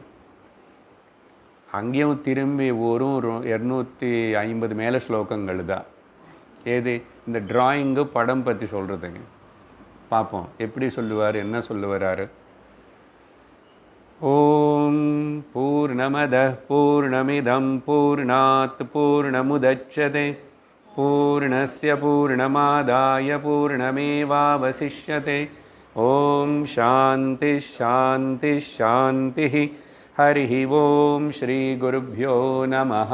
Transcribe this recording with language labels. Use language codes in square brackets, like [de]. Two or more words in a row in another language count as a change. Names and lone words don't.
[ta] அங்கேயும் திரும்பி ஒரு 250 மேலே ஸ்லோகங்கள் தான். ஏது இந்த ட்ராயிங்கு படம் பற்றி சொல்கிறதுங்க. பார்ப்போம் எப்படி சொல்லுவார், என்ன சொல்லுவார். [sa] ॐ पूर्णमद पूर्णमिदं पूर्णात् पूर्णमुदच्यते पूर्णस्य पूर्णमादाय पूर्णमेवावशिष्यते. ॐ शान्ति शान्ति शान्ति. हरिः ओम श्री गुरुभ्यो नमः.